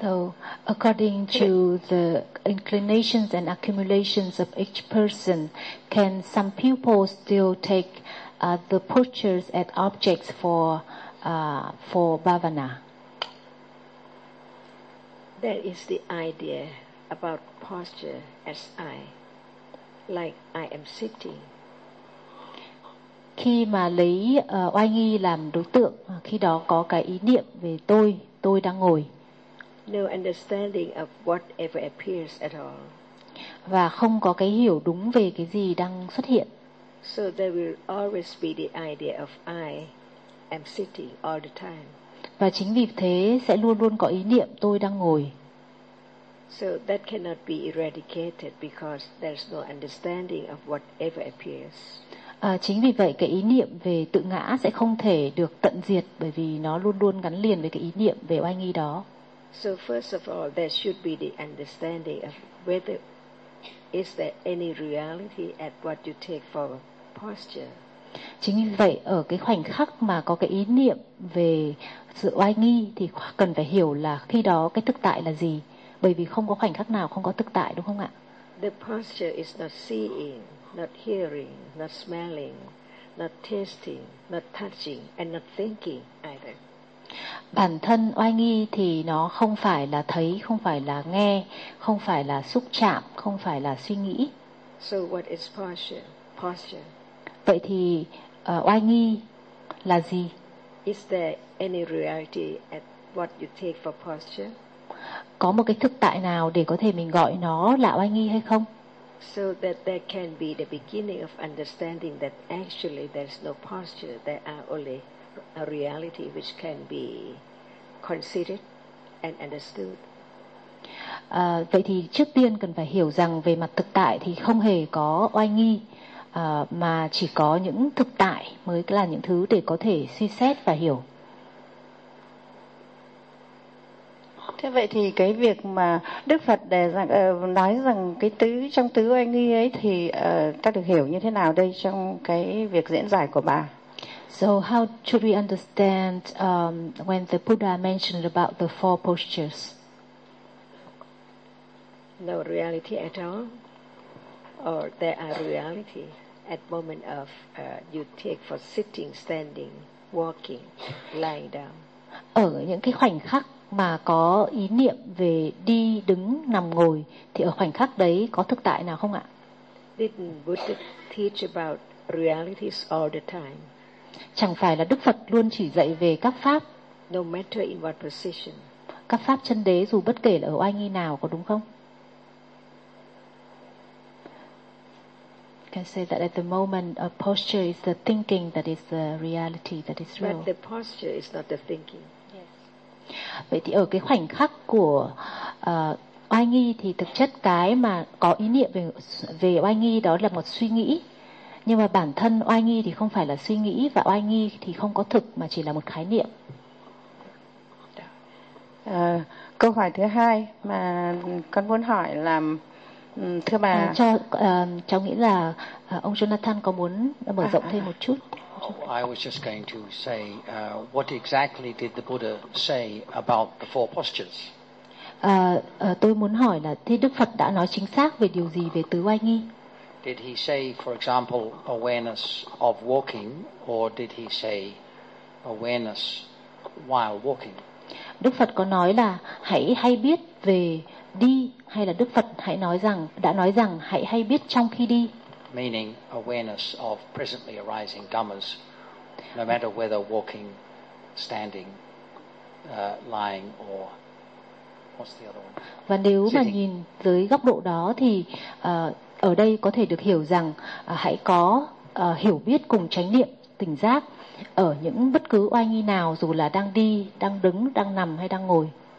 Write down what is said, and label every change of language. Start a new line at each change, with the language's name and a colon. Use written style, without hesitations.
English: So, according to the inclinations and accumulations of each person, can some people still take the postures as objects for bhavana? That is the idea about posture as I, like I am sitting.
Vietnamese: Khi mà lấy oai nghi làm đối tượng, khi đó có cái ý niệm về tôi đang ngồi.
English: No understanding of whatever appears at all.
Vietnamese: Và không có cái hiểu đúng về cái gì đang xuất hiện.
English: So there will always be the idea of I am sitting all the time.
Vietnamese: Và chính vì thế sẽ luôn luôn có ý niệm tôi đang ngồi.
English: So that cannot be eradicated because there's no understanding of whatever appears.
Vietnamese: Chính vì vậy cái ý niệm về tự ngã sẽ không thể được tận diệt bởi vì nó luôn luôn gắn liền với cái ý niệm về oai nghi đó.
English: So first of all, there should be the understanding of whether is there any reality at what you take for posture.
Vietnamese: Chính vì vậy ở cái khoảnh khắc mà có cái ý niệm về sự oai nghi thì cần phải hiểu là khi đó cái thực tại là gì, bởi vì không có khoảnh khắc nào không có thực tại, đúng không ạ?
English: The posture is not seeing, not hearing, not smelling, not tasting, not touching, and not thinking either.
Vietnamese: Bản thân oai nghi thì nó không phải là thấy, không phải là nghe, không phải là xúc chạm, không phải là suy nghĩ.
English: So what is posture? Posture.
Vietnamese: Vậy thì oai nghi là gì?
English: Is there any reality at what you take for posture?
Vietnamese: Có một cái thực tại nào để có thể mình gọi nó là oai nghi hay không?
English: So that there can be the beginning of understanding that actually there's no posture, there are only a reality which can be considered and understood.
Vietnamese: Vậy thì trước tiên cần phải hiểu rằng về mặt thực tại thì không hề có oai nghi, mà chỉ có những thực tại mới là những thứ để có thể suy xét và hiểu. Thế vậy thì cái việc mà Đức Phật đề rằng nói rằng cái tứ trong tứ oai nghi ấy thì ta được hiểu như thế nào đây trong cái việc diễn giải của bà?
English: So how should we understand when the Buddha mentioned about the four postures? No reality at all, or there are reality at moment of you take for sitting, standing, walking, lying down.
Vietnamese: Ở những cái khoảnh khắc mà có ý niệm về đi, đứng, nằm, ngồi thì ở khoảnh khắc đấy có thực tại nào không ạ?
English: Didn't Buddha teach about realities all the time?
Vietnamese: Chẳng phải là Đức Phật luôn chỉ dạy về các pháp?
English: No matter in what position.
Vietnamese: Các pháp chân đế dù bất kể là ở oai nghi nào, có đúng không?
English: Can say that at the moment a posture is the thinking that is the reality that is real. But the posture is not the thinking.
Vietnamese: Vậy thì ở cái khoảnh khắc của oai nghi thì thực chất cái mà có ý niệm về oai nghi đó là một suy nghĩ. Nhưng mà bản thân oai nghi thì không phải là suy nghĩ, và oai nghi thì không có thực mà chỉ là một khái niệm. Câu hỏi thứ hai mà con muốn hỏi là thưa bà, cháu nghĩ là ông Jonathan có muốn mở rộng thêm một chút.
English: I was just going to say what exactly did the Buddha say about the four postures?
Vietnamese: Tôi muốn hỏi là thế Đức Phật đã nói chính xác về điều gì về tứ oai nghi?
English: Did he say, for example, awareness of walking, or did he say awareness while walking?
Vietnamese: Đức Phật có nói là hãy hay biết về đi, hay là Đức Phật hãy nói rằng đã nói rằng hãy hay biết trong khi đi?
English: Meaning awareness of presently arising dhammas, no matter whether walking, standing, lying or what's the other one?
Vietnamese: Và nếu mà nhìn dưới góc độ đó thì ở đây có thể được hiểu rằng hãy có hiểu biết cùng chánh niệm tỉnh giác ở những bất cứ oai nghi nào, dù là đang đi, đang đứng, đang nằm hay đang ngồi.